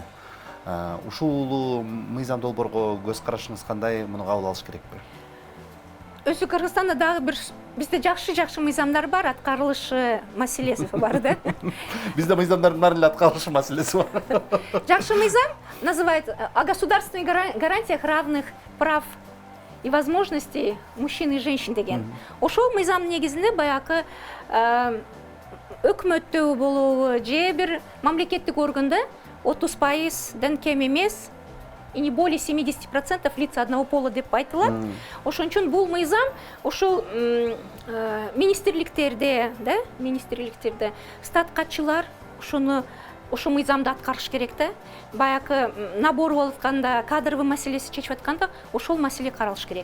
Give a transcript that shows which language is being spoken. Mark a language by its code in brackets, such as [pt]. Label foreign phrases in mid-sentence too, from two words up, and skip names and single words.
[ky] Ушул мыйзам долбоорго көз карашыңыз кандай, муну кабыл алыш керекпи? Өзү Кыргызстанда дагы бир бизде жакшы мыйзамдар бар, аткарылышы маселеси бар да. Бизде мыйзамдардын баары эле аткарылышы маселеси бар. Жакшы мыйзам [ru] называется о государственных гарантиях равных прав и возможностей мужчин и женщин деген. [ky] Ошол мыйзамдын негизинде баягы өкмөттө болобу же бир мамлекеттик органда 30%ден кем эмес [ru] и не более 70% лица одного пола [ky] деп айтылат. Ошон үчүн бул мыйзам ошол министрликтерде, да, министрликтерде статкачылар ошо мыйзамды аткарыш керек да. Баягы набор болуп атканда, кадровый маселеси чечип атканда ошол маселе каралыш керек.